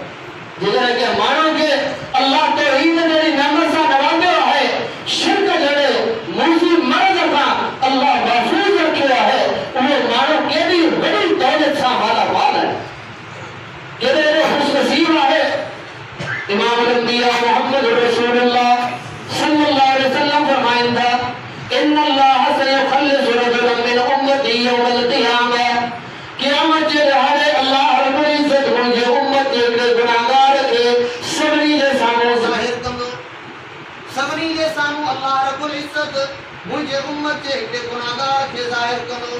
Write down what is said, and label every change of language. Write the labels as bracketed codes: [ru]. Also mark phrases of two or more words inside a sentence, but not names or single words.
[sd] जेकॾहिं कंहिं माण्हू खे अल्लाह तौहीद जहिड़ी नेमत सां नवाज़ियो आहे, शिरक जहिड़े मुंहिंजी मर्ज़ खां अल्लाह महफ़ूज़ रखियो आहे, उहो माण्हू केॾी वॾी दौलत सां मालामाल आहे, केॾो ख़ुशनसीब आहे। [ar] إمام الأنبياء محمد رسول الله صلى الله عليه وسلم [sd] फरमाइनि था, [ar] إن الله سيخلص رجلا من أمتي يوم القيامة, [sd] क़यामत जे ॾियारे अल्लाह [ar] رب العزة [sd] मुंहिंजे उम्मत जे हिकिड़े गुनाहगार खे सभिनी जे साम्हूं ज़ाहिर कंदो। सभिनी जे साम्हूं अल्लाह [ar] رب العزة [sd] मुंहिंजे उम्मत जे हिकिड़े गुनाहगार खे ज़ाहिर कंदो।